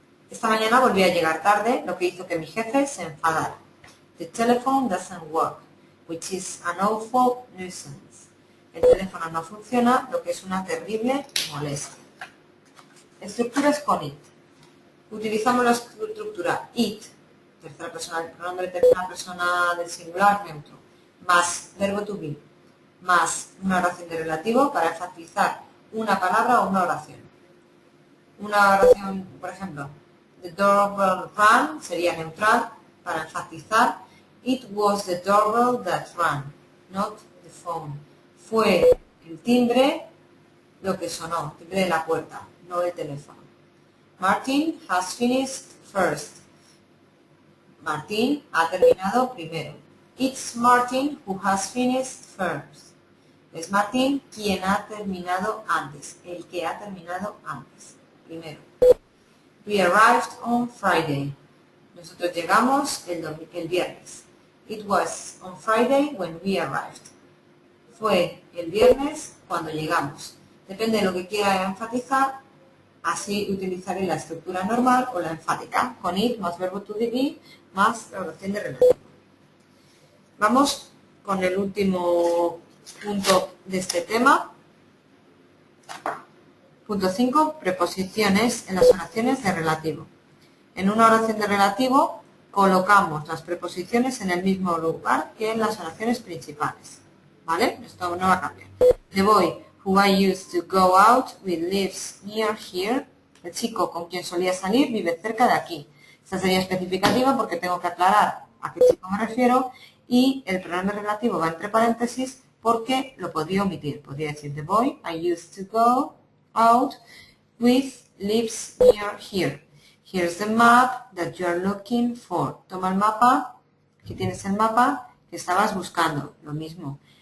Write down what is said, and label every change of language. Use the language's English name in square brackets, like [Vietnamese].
[Spanish] Esta mañana volví a llegar tarde, lo que hizo que mi jefe se enfadara. [English] The telephone doesn't work, which is an awful nuisance. [Spanish] El teléfono no funciona, lo que es una terrible molestia. Estructuras con it. Utilizamos la estructura it, tercera persona, pronombre tercera persona del singular neutro, más verbo to be, más una oración de relativo para enfatizar una palabra o una oración. Una oración, por ejemplo, [English] the doorbell rang [Spanish] sería neutral para enfatizar [English] it was the doorbell that rang, not the phone. [Spanish] Fue el timbre lo que sonó, el timbre de la puerta, no el teléfono. [English] Martin has finished first. [Spanish] Martín ha terminado primero. [English] It's Martin who has finished first. [Spanish] Es Martín quien ha terminado antes, el que ha terminado antes, primero. [English] We arrived on Friday. [Spanish] Nosotros llegamos el viernes. [English] It was on Friday when we arrived. [Spanish] Fue el viernes cuando llegamos. Depende de lo que quiera enfatizar, así utilizaré la estructura normal o la enfática, con it más verbo to be más la oración de relativo. Vamos con el último punto de este tema. Punto 5. Preposiciones en las oraciones de relativo. En una oración de relativo colocamos las preposiciones en el mismo lugar que en las oraciones principales. ¿Vale? Esto no va a cambiar. [English] The boy who I used to go out with lives near here. [Spanish] El chico con quien solía salir vive cerca de aquí. Esta sería especificativa porque tengo que aclarar a qué chico me refiero y el pronombre relativo va entre paréntesis porque lo podría omitir. Podría decir [English] the boy I used to go out with lives near here. Here's the map that you are looking for. [Spanish] Toma el mapa. Aquí tienes el mapa que estabas buscando. Lo mismo.